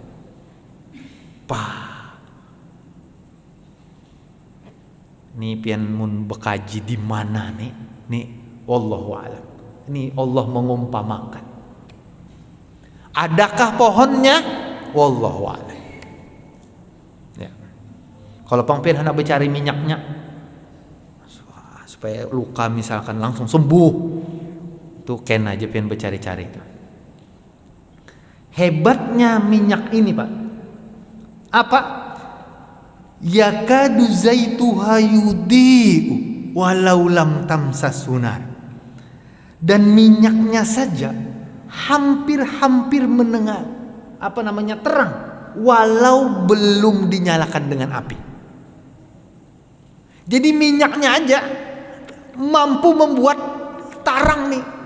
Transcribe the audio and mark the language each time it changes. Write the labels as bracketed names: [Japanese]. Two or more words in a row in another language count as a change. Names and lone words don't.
[Banjar] Ini pian mun bekaji di mana nih? [Arabic] Nih والله أعلم. [Indonesian] Ini Allah mengumpamakan. Adakah pohonnya? [Arabic] والله أعلم. [Indonesian] Ya. [Banjar] Kalau pangpian hendak bercari minyaknya supaya luka misalkan langsung sembuh, tuh ken aja pian bercari-cari itu. [Indonesian] Hebatnya minyak ini Pak, apa? [Arabic] يكاد زيتها يضيء ولو لم تمسسه نار. [Indonesian] Dan minyaknya saja hampir-hampir menengah terang walau belum dinyalakan dengan api. [Banjar] Jadi minyaknya aja mampu membuat tarang nih.